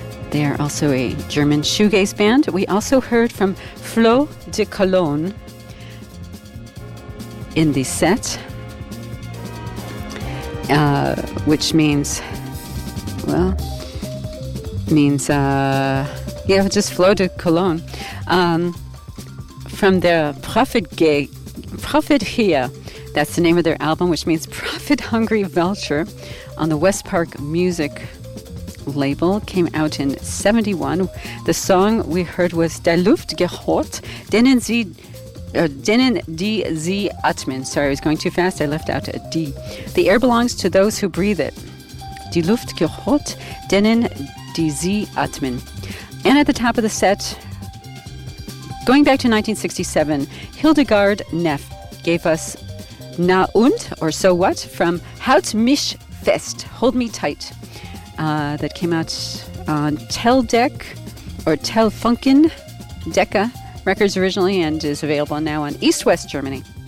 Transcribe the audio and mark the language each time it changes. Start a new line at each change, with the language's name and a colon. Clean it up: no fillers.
English: They are also a German shoegaze band. We also heard from Flow de Cologne in the set, which means, well, means, yeah, just Flow de Cologne. From the Prophet Hia, that's the name of their album, which means Prophet Hungry Vulture, on the West Park Music label, came out in 71. The song we heard was
German: Der Luft gehört, denen die sie atmen.
English: Sorry, I was going too fast. I left out a D. The air belongs to those who breathe it.
German: Die Luft gehört, denen die sie atmen.
English: And at the top of the set, going back to 1967, Hildegard Neff gave us Na und, or So What, from Halt mich fest, Hold Me Tight, that came out on Telfunken Decca Records originally and is available now on East West Germany.